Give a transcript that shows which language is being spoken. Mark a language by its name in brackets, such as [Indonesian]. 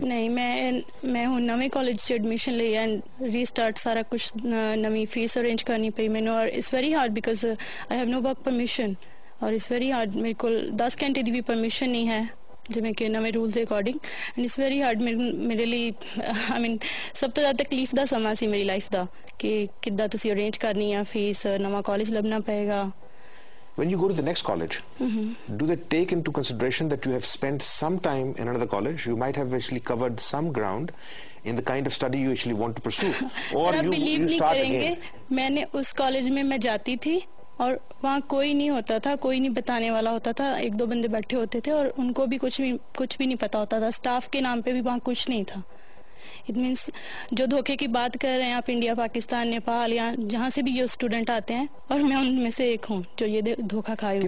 [Punjabi] نہیں, میں ہوں نویں کالج سے ایڈمیشن لی [English] and restart [Punjabi] سارا کچھ نویں فیس ارینج کرنی پئی مینوں. [English] اور it's very hard because I have no work permission, اور it's very hard. [Punjabi] میرے کو 10 گھنٹے دی بھی پرمیشن نہیں ہے ਜਿਵੇਂ ਕਿ ਨਵੇਂ ਰੂਲਸ ਦੇ according. [English] and it's very hard [Punjabi] ਮੇਰੇ ਲਈ. ਆਈ ਮੀਨ ਸਭ ਤੋਂ ਜ਼ਿਆਦਾ ਤਕਲੀਫ ਦਾ ਸਮਾਂ ਸੀ ਮੇਰੀ ਲਾਈਫ ਦਾ ਕਿ ਕਿੱਦਾਂ ਤੁਸੀਂ ਅਰੇਂਜ ਕਰਨੀ ਆ ਫੀਸ, ਨਵਾਂ ਕਾਲਜ ਲੱਭਣਾ ਪਏਗਾ. [English] When you go to the next college, do they take into consideration that you have spent some time in another college? You might have actually covered some ground in the kind of study you actually want to pursue. Or you start again. [Urdu] میں نے اس college میں میں جاتی تھی اور وہاں کوئی نہیں ہوتا تھا, کوئی نہیں بتانے والا ہوتا تھا. 1-2 بندے بیٹھے ہوتے تھے اور ان کو بھی کچھ بھی نہیں پتا ہوتا تھا. اسٹاف کے نام پہ بھی وہاں کچھ نہیں تھا. [English] it means [Urdu] جو دھوکے کی بات کر رہے ہیں آپ, انڈیا, پاکستان, نیپال یا جہاں سے بھی جو اسٹوڈنٹ آتے ہیں, اور میں ان میں سے ایک ہوں جو یہ دھوکہ کھائے ہوئے.